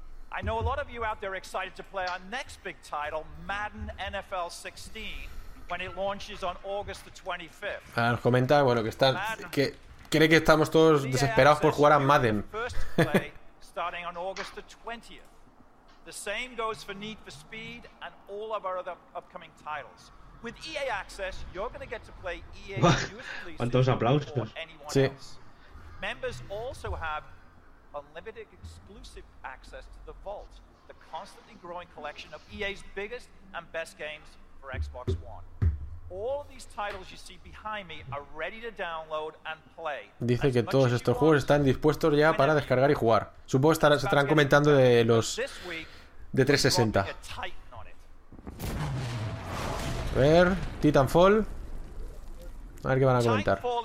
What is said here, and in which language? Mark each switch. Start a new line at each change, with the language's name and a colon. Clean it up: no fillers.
English: I know a lot of you out there excited to play our next big title, Madden NFL 16, when it launches on August the 25th.
Spanish: Ah, nos comenta, bueno, que están, que cree que estamos todos desesperados por jugar a Madden.
English: Starting on August the 20th. The same goes for Need for Speed and all of our other upcoming titles. With EA Access, you're going to get to play EA
Spanish: ¿Cuántos aplausos? Sí.
English: Members also have unlimited exclusive access to the Vault, the constantly growing collection of EA's biggest and best games for Xbox One. All of these titles you see behind me are ready to download and play.
Spanish: Dice que todos estos juegos están dispuestos ya para descargar y jugar. Supongo que estarán, se estarán comentando de los de 360. A ver, Titanfall. A ver qué van a comentar.